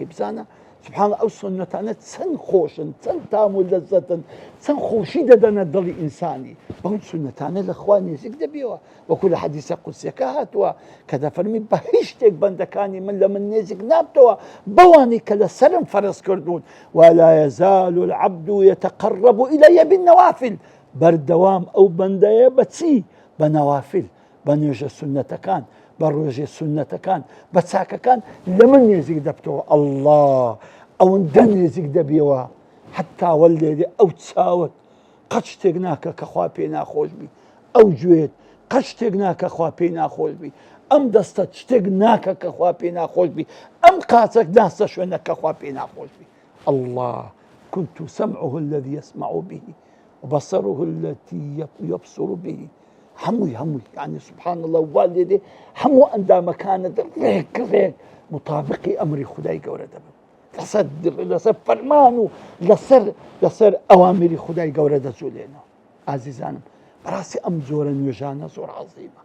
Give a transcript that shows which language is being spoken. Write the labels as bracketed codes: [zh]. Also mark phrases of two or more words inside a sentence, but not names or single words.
[ckb] بزانە سبحان ئەو سنەتانە چەند خۆشن، چەند تام و لەزەتن، چەند خۆشی دەدەنە دڵی ئینسانی. بەو سنەتانە لە خوا نێزیک دەبیەوە، وەکو لە حەدیسە قودسیەکە هاتووە کە دەفەرمی بە هیچ شتێک بەندەکانی من لە من نێزیک نابتەوە بەوانی کە لە سەرم فەرز کردوون. [ar] ولا يزال العبد يتقرب إلي بالنوافل، [ckb] بەردەوام ئەو بەندەیە بە چی؟ بە نەوافل، بە نوێژە سنەتەکان، بە ڕۆژێ سنەتەکان، بە چاکەکان لە من نێزیک دەبتەوە. ئەڵڵا ئەوەندە نێزیک دەبیەوە حتا وەلێدێ ئەو چاوت قەت شتێک ناکە کە خوا پێ ناخۆش بی، ئەو گوێت قەت شتێک ناکە خوا پێی ناخۆش بی، ئەم دەستە شتێک ناکە کە خوا پێی ناخۆش بی، ئەم قاچەک ناستە شوێنە کە خوا پێی ناخۆش بی. [ar] الله كنت سمعه الذي يسمع به وبصره التي يبصر به. [ckb] هەمووی یعنی [ar] سبحان الله [ckb] والدێ هەموو ئەندامەکانت ڕێک مطابقی ئەمری خودای گەورە دەبن، لەسەر فەرمان و لەسەر ئەوامری خودای گەورە دەجوولێنەوە. ئازیزانم، بەڕاستی ئەم جۆرە نوێژانە زۆر عەزیمە.